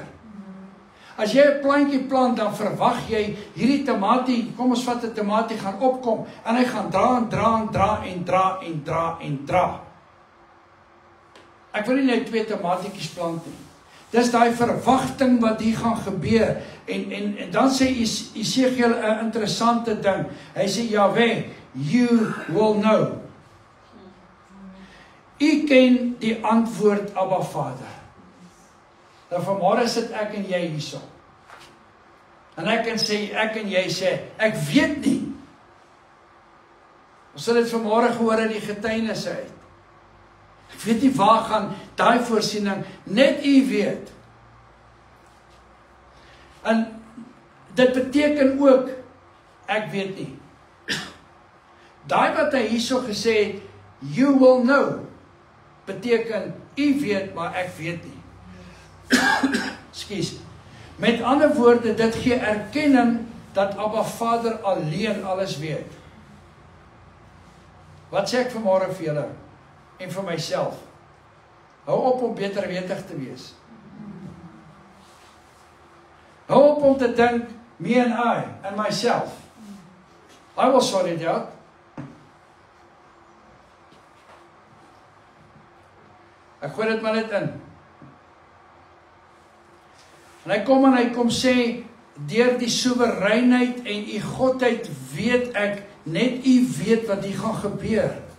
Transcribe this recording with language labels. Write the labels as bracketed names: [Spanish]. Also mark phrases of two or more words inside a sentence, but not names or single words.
[Afrikaans] As jy 'n plantjie plant, dan verwag jy hierdie tamatie, kom ons vat 'n tamatie, gaan opkom, en hy gaan dra en dra en dra en dra en dra en dra. Ek wil nie net 2 tamatietjies plant nie. Dis daai verwagting wat hier gaan gebeur. En dan sê Esegiel 'n interessante ding. Hy sê, Jahweh, [English] you will know. [Afrikaans] U ken die antwoord, Abba Vader. Nou vanmôre sit ek en jy hierso. En ek en jy sê, ek weet nie. Ons het dit vanmôre gehoor in die getuienisse uit. Ek weet nie waar gaan daai voorsiening, net u weet. En dit beteken ook, ek weet nie. Daai wat hy hierso gesê het, [English] you will know, [Afrikaans] beteken, u weet, maar ek weet nie. Ekskuus. Met ander woorde, dit gee erkenning dat Abba Vader alleen alles weet. Wat sê ek vanmôre vir julle? En vir myself. Hou op om beterwetig te wees. Hou op om te dink, [English] me and I, and myself. I will sort it out. [Afrikaans] Ek gooi dit maar net in. En hy kom sê, deur die soewereinheid en u godheid weet ek, net u weet wat hier gaan gebeur.